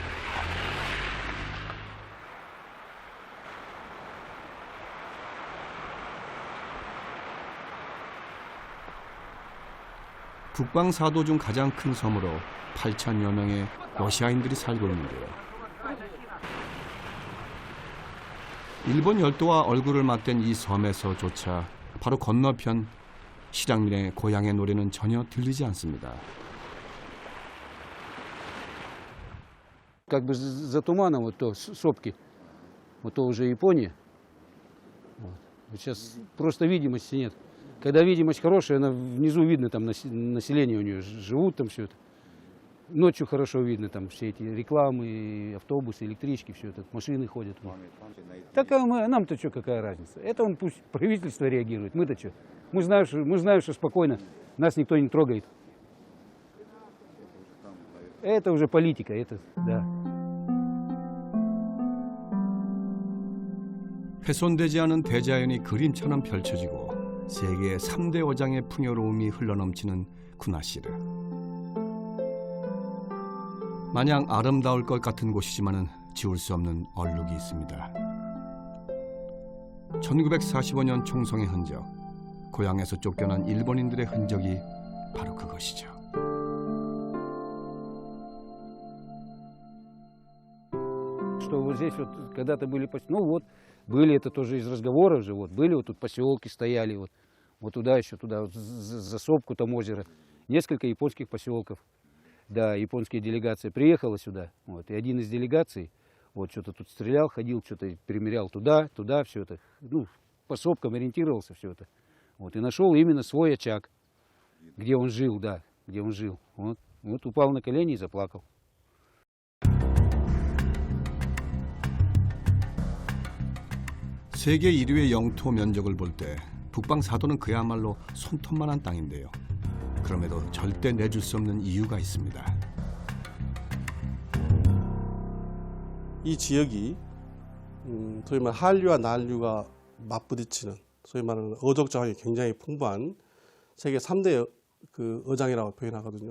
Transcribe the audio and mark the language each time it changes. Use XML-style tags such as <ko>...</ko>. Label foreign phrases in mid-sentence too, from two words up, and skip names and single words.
<ko>북방사도 중 가장 큰 섬으로 8천여 명의 러시아인들이 살고 있는데요. 일본 열도와 얼굴을 맞댄 이 섬에서조차 바로 건너편 실향민의 고향의 노래는 전혀 들리지 않습니다.</ko> <ru>Как бы за туманом вот то сопки, вот то уже Япония. Вот. Сейчас просто видимости нет. Когда видимость хорошая, она внизу видно, там население у нее живут, там все это. Ночью хорошо видно, там все эти рекламы, автобусы, электрички, все это, машины ходят. Так нам-то что, какая разница? Это он пусть правительство реагирует, мы-то что? Мы знаем, что спокойно, нас никто не трогает. Это уже политика, это, да.</ru> <ko>훼손되지 않은 대자연이 그림처럼 펼쳐지고 세계 3대 어장의 풍요로움이 흘러넘치는 쿠나시르. 마냥 아름다울 것 같은 곳이지만은 지울 수 없는 얼룩이 있습니다. 1945년 총성의 흔적, 고향에서 쫓겨난 일본인들의 흔적이 바로 그것이죠.</ko> <ru>Что вот здесь вот когда-то были, ну вот, были это тоже из разговоров же, вот, были вот тут поселки стояли, вот туда еще, туда, вот, за сопку там озеро, несколько японских поселков. Да, японская делегация приехала сюда, вот, и один из делегаций, вот, что-то тут стрелял, ходил, что-то примерял туда, все это, ну, по сопкам ориентировался, все это. Вот, и нашел именно свой очаг, где он жил, да, где он жил. Вот упал на колени и заплакал.</ru> <ko>세계 1위의 영토 면적을 볼 때 북방사도는 그야말로 손톱만한 땅인데요. 그럼에도 절대 내줄 수 없는 이유가 있습니다. 이 지역이 소위 말하는 한류와 난류가 맞부딪히는 소위 말하는 어족 자원이 굉장히 풍부한 세계 3대 그 어장이라고 표현하거든요.</ko>